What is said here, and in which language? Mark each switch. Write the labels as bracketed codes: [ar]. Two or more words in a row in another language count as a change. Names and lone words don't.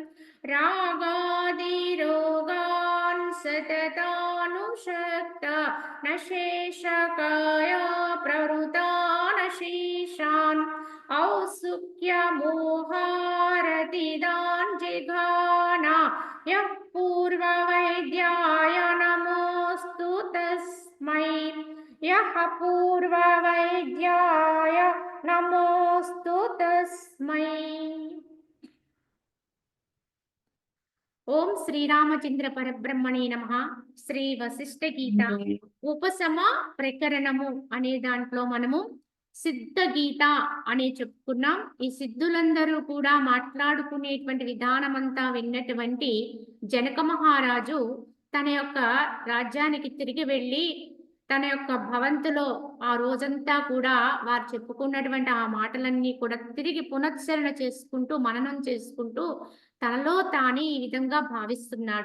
[sa] रागादिरोगान् सततानुषक्ता न शेषकाय प्रवृतानशेषान् औत्सुक्यमोहारतिदान् जिघाना यः पूर्ववैद्याय नमोऽस्तु तस्मै यः पूर्ववैद्याय नमोऽस्तु तस्मै। ఓం శ్రీరామచంద్ర పరబ్రహ్మణే నమః. [te] శ్రీ వశిష్ఠ గీత ఉపశమ ప్రకరణము అనే దాంట్లో మనము సిద్ధ గీత అనే చెప్పుకున్నాం. ఈ సిద్ధులందరూ కూడా మాట్లాడుకునేటువంటి విధానమంతా విన్నటువంటి జనక మహారాజు తన యొక్క రాజ్యానికి తిరిగి వెళ్ళి తన యొక్క భవంతిలో ఆ రోజంతా కూడా వారు చెప్పుకున్నటువంటి ఆ మాటలన్నీ కూడా తిరిగి పునశ్చరణ చేసుకుంటూ మననం చేసుకుంటూ తనలో తానే ఈ విధంగా భావిస్తున్నాడు.